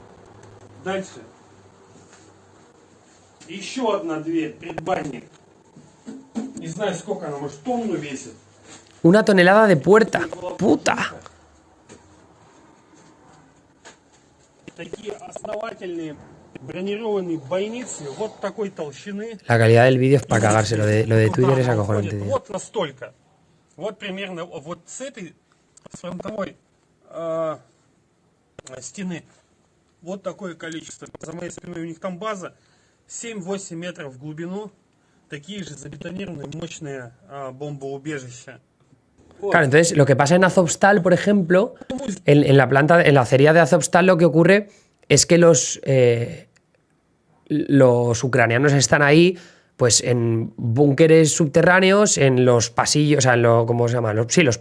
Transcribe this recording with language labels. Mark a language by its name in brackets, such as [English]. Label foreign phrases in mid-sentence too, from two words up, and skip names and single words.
[Spanish] Una tonelada de puerta. ¡Puta! La calidad del vídeo es para cagarse. Lo de Twitter es acojonante, tío. [Russian] Вот примерно вот с этой фронтовой стены вот такое количество. За моей спиной у них там база 7-8 метров в глубину. Такие же забетонированные мощные бомбоубежища. [Spanish] Claro, entonces lo que pasa en Azovstal, por ejemplo, en la planta, en la acería de Azovstal, lo que ocurre es que los ucranianos están ahí pues en búnkeres subterráneos, en los pasillos, o sea, ¿cómo se llama?